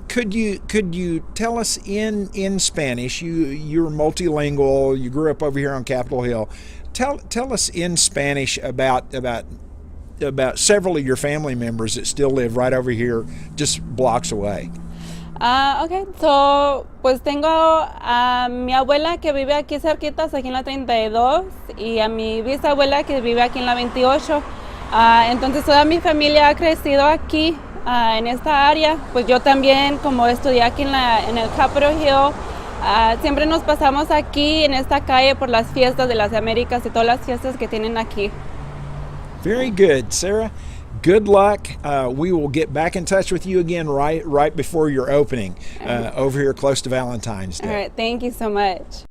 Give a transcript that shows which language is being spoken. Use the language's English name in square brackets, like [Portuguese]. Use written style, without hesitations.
[English] Could you tell us in Spanish? You're multilingual. You grew up over here on Capitol Hill. Tell us in Spanish about several of your family members that still live right over here, just blocks away. Okay, so [Spanish] pues tengo a mi abuela que vive aquí cerquitas, aquí en la 32, y a mi bisabuela que vive aquí en la 28. Entonces toda mi familia ha crecido aquí en esta área. Pues yo también, como estudié aquí en el Capitol Hill, siempre nos pasamos aquí en esta calle por las fiestas de las Américas y todas las fiestas que tienen aquí. [English] Very good, Sarah. Good luck. We will get back in touch with you again right before your opening over here close to Valentine's Day. All right, thank you so much.